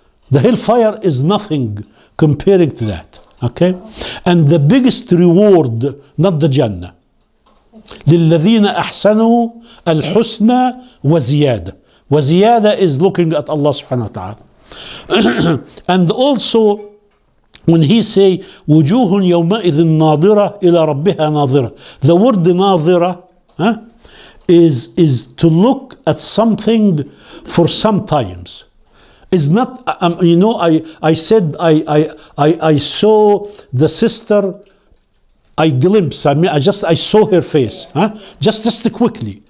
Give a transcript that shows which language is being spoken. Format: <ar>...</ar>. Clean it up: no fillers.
<en>The hellfire is nothing comparing to that. Okay? And the biggest reward, not the Jannah.</en> <ar>لِلَّذِينَ أَحْسَنُوا الْحُسْنَى وَزِيَادَةً.</ar> <en>وَزِيَادَة is looking at Allah subhanahu wa ta'ala. And also, when he say,</en> <ar>وُجُوهٌ يَوْمَئِذٍ نَاظِرَةٌ إِلَى رَبِّهَا نَاظِرَةٌ.</ar> <en>The word نَاظِرَةٌ is to look at something for some times. Is not, you know, I said I saw the sister, I glimpsed, I saw her face, just quickly.</en>